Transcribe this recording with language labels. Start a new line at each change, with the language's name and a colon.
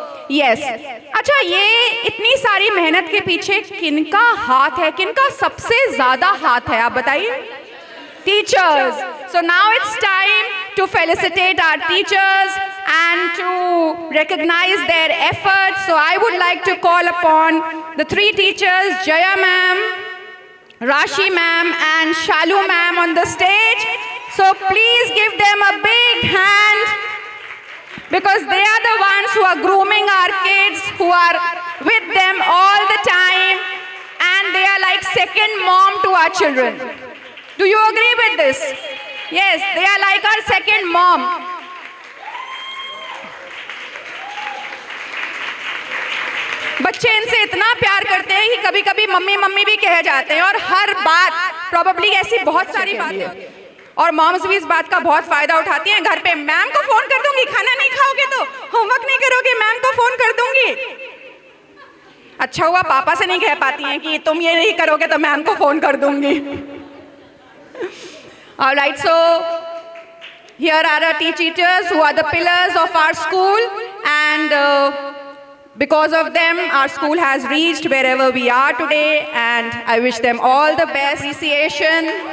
Hindi: Yes. अच्छा, ये इतनी सारी मेहनत के पीछे किनका हाथ है, किनका सबसे ज्यादा हाथ है, आप बताइए? Teachers.
English: So now it's time to felicitate our teachers and to recognize their efforts. So I would like to call upon the three teachers, Jaya ma'am, Rashi ma'am and Shalu ma'am on the stage. So please give them a big hand, because they are the ones who are grooming our kids, who are with them all the time, and they are like second mom to our children. Do you agree with this? Yes, they are like our second mom.
Hindi: बच्चे इनसे इतना प्यार करते हैं कि कभी कभी mummy mummy भी कह जाते हैं, और हर बात प्रोबेबली ऐसी बहुत सारी बातें, और मॉम्स भी इस बात का बहुत फायदा उठाती हैं। घर पे मैम को फोन कर दूंगी, खाना नहीं खाओगे तो, होमवर्क नहीं करोगे मैम को फोन कर दूंगी। अच्छा हुआ पापा से नहीं कह पाती हैं कि तुम ये नहीं करोगे तो मैम को फोन कर दूंगी।
English: All right, so here are our teachers who are the pillars of our school, and because of them our school has reached wherever we are today, and I wish them all the best appreciation.